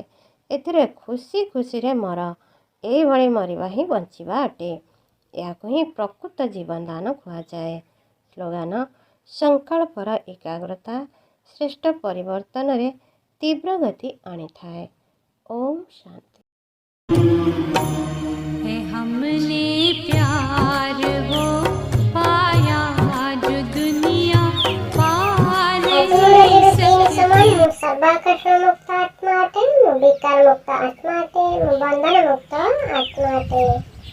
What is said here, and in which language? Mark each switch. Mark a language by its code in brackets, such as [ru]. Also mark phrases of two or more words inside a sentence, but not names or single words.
[or] ଏଥିରେ ଖୁସି ଖୁସିରେ ମର, ଏହିଭଳି ମରିବା ହିଁ ବଞ୍ଚିବା ଅଟେ। ଏହାକୁ ହିଁ ପ୍ରକୃତ ଜୀବନଦାନ କୁହାଯାଏ। ସ୍ଲୋଗାନ, ସଂକଳ୍ପର ଏକାଗ୍ରତା ଶ୍ରେଷ୍ଠ ପରିବର୍ତ୍ତନରେ ତୀବ୍ର ଗତି ଆଣିଥାଏ। ଓମ୍ ଶାନ୍ତି। [hi] है हमने प्यार वो पाया जो दुनिया पार नहीं सकती। [or] ମୁଁ ସର୍ବାକର୍ଷଣ ମୁକ୍ତ ଆତ୍ମା ଅଟେ, ମୁଁ ବିକାର ମୁକ୍ତ ଆତ୍ମା ଅଟେ, ମୁଁ ବନ୍ଧନ ମୁକ୍ତ ଆତ୍ମା ଅଟେ।